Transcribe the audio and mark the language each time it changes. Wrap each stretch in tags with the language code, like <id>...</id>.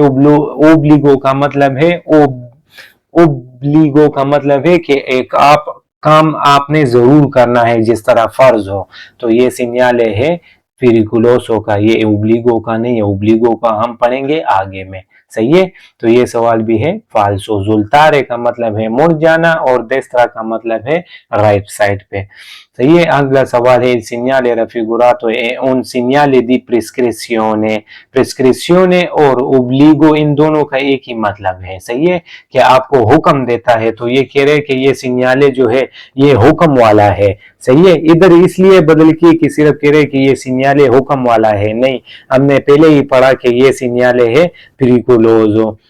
<hi>ओब्लिगो का मतलब है ओब्लिगो का मतलब है कि एक आप काम आपने जरूर करना है, जिस तरह फर्ज हो। तो ये सिग्नले है पेरिकुलोसो का, ये ओब्लिगो का नहीं है। ओब्लिगो का हम पढ़ेंगे आगे में। सही है, तो ये सवाल भी है फाल्सो। जुल्तारे का मतलब है मुड़ जाना और देस्त्रा का मतलब है राइट साइड पे। सही है, अगला सवाल है</hi> <it>il segnale raffigurato è un segnale di prescrizione।</it> <hi>प्रिस्क्रिप्शियोने और ओब्लिगो इन दोनों का एक ही मतलब है। सही है, कि आपको हुक्म देता है। तो ये कह रहे हैं कि ये सिग्नले जो है ये हुक्म वाला है। सही है, इधर इसलिए बदल की कि सिर्फ कह रहे कि ये सिग्नले हुक्म वाला है, नहीं, हमने पहले ही पढ़ा कि ये सिग्नले है पेरिकुलोसो।</hi>